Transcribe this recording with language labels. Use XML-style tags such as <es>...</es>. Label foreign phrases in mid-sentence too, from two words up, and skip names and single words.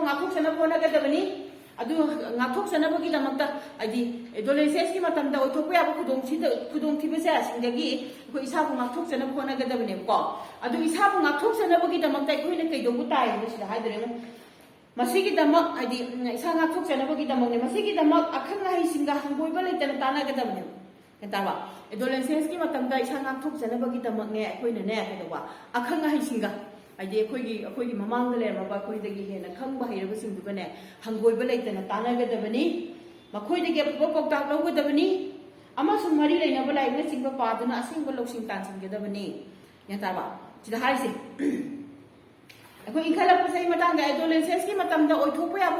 <mni>ngakthok sanaba na gadabani adu ngakthok sanaba gi damakta haidi adolescence ki matam da oithokpa yaba khudong thiba se singdagi akoi isabu ngakthok sanaba na gadabani ko adu isabu ngakthok sanaba gi damakta akoi na kai dobu tai sida haidare mo masigi damak haidi isa ngakthok sanaba gi damak ne masigi damak akhang hai singa hangoiba leitana tana gadabani kentaba adolescence ki matam da isa ngakthok sanaba gi damak ne akoi na ne kedawa akhang hai singa haidi akoi gi mamang da le ma ba akoi dagi hena khangba hairaba singdu bane hangoiba leitana tana gadabani makoi dagi pok tak logo dabani ama sum mari leina ba lai na singba paduna asingba loksing tan singgadabani kentaba sida haise akoi inkhalak pasai matang da adolescence ki matam da oithokpa yaba</mni>